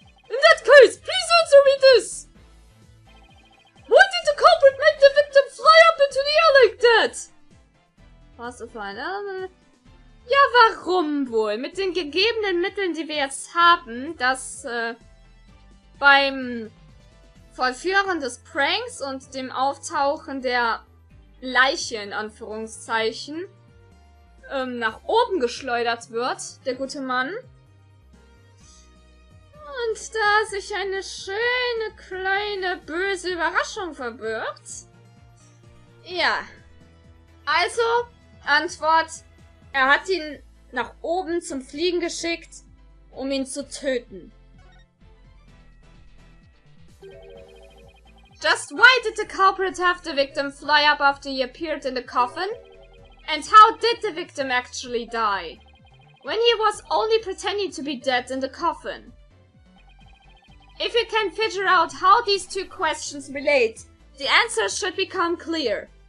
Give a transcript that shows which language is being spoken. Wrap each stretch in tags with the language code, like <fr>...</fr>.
<en>In that case, please answer me this. Why did the culprit make the victim fly up into the air like that?</en> <de>Was ist ein Ja, warum wohl? Mit den gegebenen Mitteln, die wir jetzt haben, dass beim Vollführen des Pranks und dem Auftauchen der Leiche, in Anführungszeichen, nach oben geschleudert wird, der gute Mann. Und da sich eine schöne, kleine, böse Überraschung verbirgt. Ja. Also, Antwort, er hat ihn nach oben zum Fliegen geschickt, um ihn zu töten.</de> <en>Just why did the culprit have the victim fly up after he appeared in the coffin? And how did the victim actually die? When he was only pretending to be dead in the coffin? If you can figure out how these two questions relate, the answers should become clear.</en>